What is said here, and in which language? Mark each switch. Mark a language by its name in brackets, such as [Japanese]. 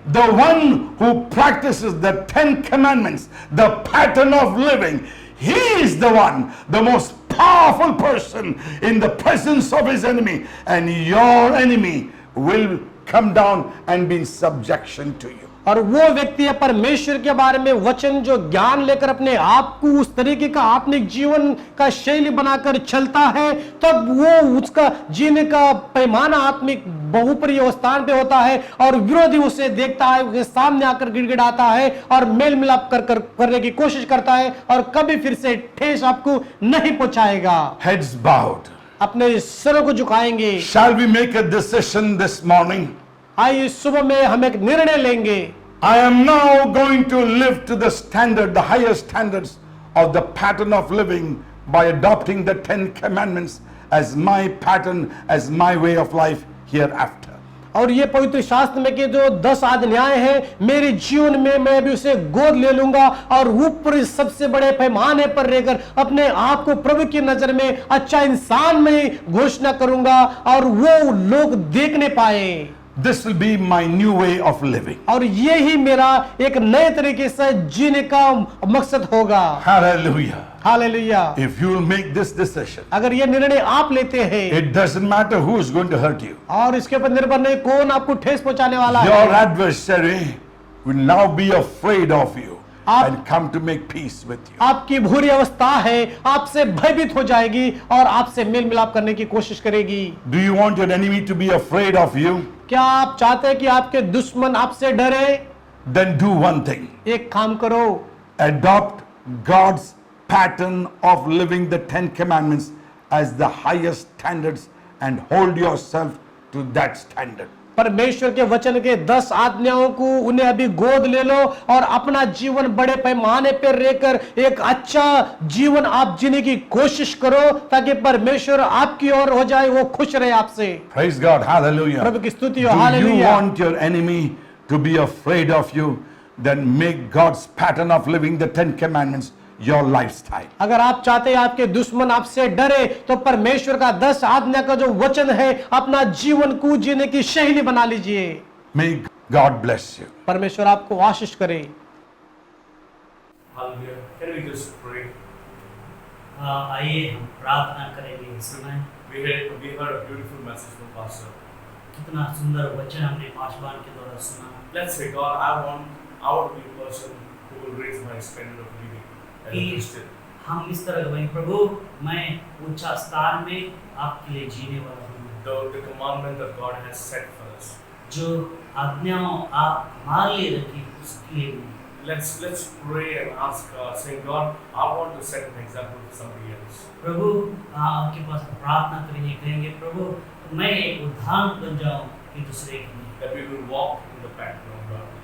[English] The one who practices the 10 commandments, the pattern of living. He is the one, the most powerful person in the presence of his enemy, and your enemy will come down and be in subjection to you. [Hindi] और वो व्यक्ति है परमेश्वर के बारे में वचन जो ज्ञान लेकर अपने आप को उस तरीके का आत्मिक जीवन का शैली बनाकर चलता है, तब वो उसका जीने का पैमाना आत्मिक बहुप्रिय स्थान पे होता है और विरोधी उसे देखता है, उसके सामने आकर गिड़गिड़ाता है और मेल मिलाप करने की कोशिश करता है और कभी फिर से ठेस आपको नहीं पहुंचाएगा। [English] Heads bowed. [Hindi] अपने सिरों को झुकाएंगे। [English] Shall we make a decision this morning? [Hindi] आइए सुबह में हम एक निर्णय लेंगे। [English] I am now going to live to the standard, the higher standards of the pattern of living by adopting the 10 commandments as my pattern, as my way of life hereafter. [Hindi] और ये पवित्र शास्त्र में के जो 10 आज्ञाएं हैं मेरे जीवन में मैं भी उसे गोद ले लूंगा और ऊपर सबसे बड़े पैमाने पर रहकर अपने आप को प्रभु की नजर में अच्छा इंसान में घोषणा करूंगा और वो लोग देखने पाए। [English] This will be my new way of living. [Hindi] और ये ही मेरा एक नए तरीके से जीने का मकसद होगा। [English] Hallelujah. [Hindi] Hallelujah. [English] If you will make this decision, [Hindi] अगर ये निर्णय आप लेते हैं [English] it doesn't matter who is going to hurt you. [Hindi] और इसके ऊपर निर्भर नहीं कौन आपको ठेस पहुंचाने वाला [English] Your [Hindi] है, [English] adversary will now be afraid of you and come to make peace with you. [Hindi] आपकी बुरी अवस्था है आपसे भयभीत हो जाएगी और आपसे मेल मिलाप करने की कोशिश करेगी। [English] Do you want your enemy to be afraid of you? [Hindi] क्या आप चाहते हैं कि आपके दुश्मन आपसे डरे? [English] Then do one thing. [Hindi] एक काम करो, [English] Adopt God's pattern of living the 10 commandments as the highest standards and hold yourself to that standard. [Hindi] परमेश्वर के वचन के 10 आज्ञाओं को उन्हें अभी गोद ले लो और अपना जीवन बड़े पैमाने पर रहकर एक अच्छा जीवन आप जीने की कोशिश करो ताकि परमेश्वर आपकी ओर हो जाए, वो खुश रहे आपसे। [English] Praise God. Hallelujah. [Hindi] प्रभु की स्तुति हो। [English] Do you [Hindi] hallelujah. [English] want your enemy to be afraid of you? Then make God's pattern of living the 10 commandments your lifestyle. [Hindi] अगर आप चाहते हैं आपके दुश्मन आपसे डरे तो परमेश्वर का 10 आज्ञा का जो वचन है अपना जीवन को जीने की शैली बना लीजिए। [English] May God bless you. [Hindi] परमेश्वर आपको आशीष करे। [English] Hallelujah. Can we just pray? [Hindi] आइए हम प्रार्थना करेंगे इस समय। [English] We heard a beautiful message from Pastor. [Hindi] कितना सुंदर वचन हमने पासवान के द्वारा सुना। [English] Let's say, God, I want to be a person who will raise my standard of living as a [Hindi] कि [English] Christian. [Hindi] हम इस तरह कहें, प्रभु मैं ऊंचा स्थान में आपके लिए जीने वाला हूँ। [English] The commandment that God has set for us. [Hindi] जो आज्ञाओं आप हमारे लिए रखी उसके लिए भी। [English] Let's pray and ask God, saying, God, I want to set an example for somebody else. [Hindi] प्रभु आपके पास प्रार्थना करेंगे, कहेंगे प्रभु मैं एक उदाहरण बन जाऊं कि दूसरे के लिए, [English] That we will walk in the pattern of God.